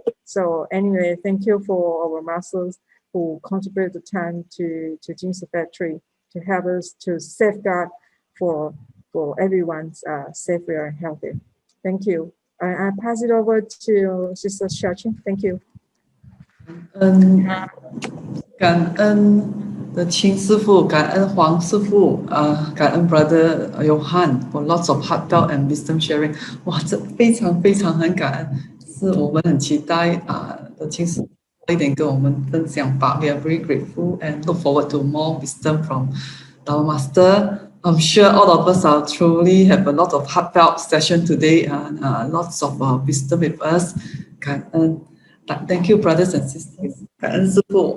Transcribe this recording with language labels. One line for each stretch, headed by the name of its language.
English: So anyway, thank you for our masters who contribute the time to Jing's factory to help us to safeguard for everyone's safety and healthy. Thank you. I pass it over to Sister Xiaoqing. Thank you.
Chinese: 感恩的亲师父，感恩黄师父，感恩
English: Brother Johan for lots of heartfelt and wisdom sharing。
Chinese: 哇，这非常非常很感恩，是我们很期待的亲师父多一点跟我们分享吧。
English: We are very grateful and look forward to more wisdom from our master. I'm sure all of us are truly have a lot of heartfelt session today and lots of wisdom with us.
Chinese: 感恩。
English: Thank you, brothers and sisters.
Chinese: 感恩师父。